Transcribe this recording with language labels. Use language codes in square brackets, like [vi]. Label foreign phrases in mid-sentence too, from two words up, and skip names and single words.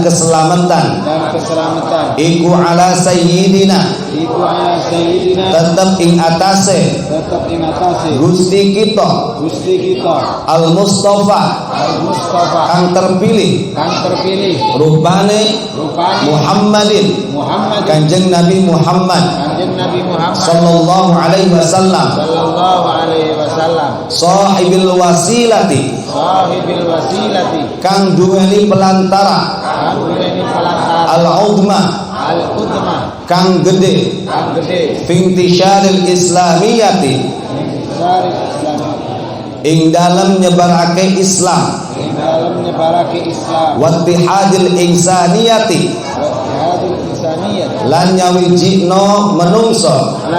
[jv] keselamatan iku [ar] على سيدنا [jv] tetep ing atase Gusti kita al Mustafa kang terpilih rupane Muhammadin Kanjeng Nabi Muhammad [ar] صلى الله عليه وسلم صاحب الوسيلة [jv] kang duweni pelantara al-udma kang gede [ar] في انتشار الإسلامية [jv] ing dalam nyebarake Islam [ar] واتحاد الإنسانية [jv] lan nyawijino menungso